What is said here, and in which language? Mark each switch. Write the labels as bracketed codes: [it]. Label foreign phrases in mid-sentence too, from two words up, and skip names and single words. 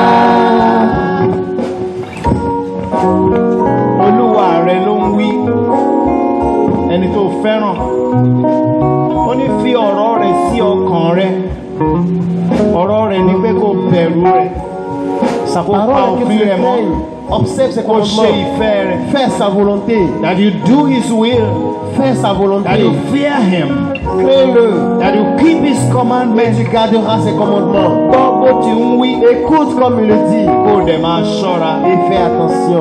[yo] Olúwa rẹ ló ń wí, ẹni tó fẹ́ràn. Ó ní fi ọ̀rọ̀ rẹ̀ sí ọkàn rẹ̀, ọ̀rọ̀ rẹ̀ ní pé kó bẹ̀rù rẹ̀, kó pa òfin rẹ̀ mọ́, [fr] observe ses [yo] kó ṣe [fr] commandements, [yo] ìfẹ́ rẹ̀, [fr] fais sa volonté, [en] that you do his will, [fr] fais sa [en] that [fr] volonté, [en] you fear him, [fr] crains-le, [en] that you keep his [fr] mais [en] commandments. [fr] tu garderas ses commandements. [yo] Gbọ́ bó ti ń wí, [fr] Écoute comme il le dit [yo] kó dẹ̀ máa ṣọ́ra. [fr] et fais attention.